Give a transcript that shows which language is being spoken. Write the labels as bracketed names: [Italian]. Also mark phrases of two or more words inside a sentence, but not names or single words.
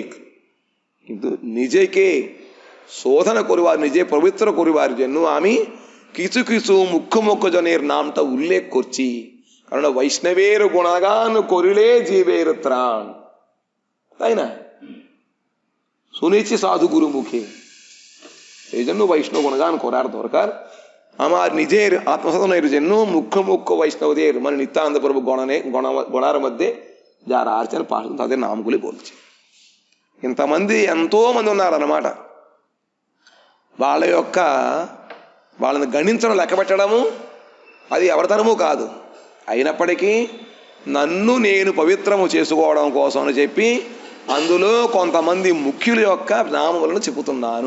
[Bangla] কিন্তু নিজেকে শোধন করবার, নিজে পবিত্র করবার জন্য আমি কিছু কিছু মুখ্য মুখ্য জনের নামটা উল্লেখ করছি, কারণ বৈষ্ণবের গুণগান করিলে জীবের ত্রাণ, তাই না? শুনেছি সাধুগুরু মুখে, এই জন্য বৈষ্ণব গুণগান করার দরকার। আমার নিজের আত্মসাধনের জন্য মুখ্য মুখ্য বৈষ্ণবদের মানে নিত্যানন্দ প্রভু গণার মধ্যে যারা আছেন তাদের নামগুলি বলছি। [Telugu] ఇంతమంది ఎంతో మంది ఉన్నారన్నమాట. వాళ్ళని గణించడం, లెక్క పెట్టడము అది ఎవరితనము కాదు. అయినప్పటికీ నన్ను నేను పవిత్రము చేసుకోవడం కోసం అని చెప్పి అందులో కొంతమంది ముఖ్యుల యొక్క నామములను చెబుతున్నాను.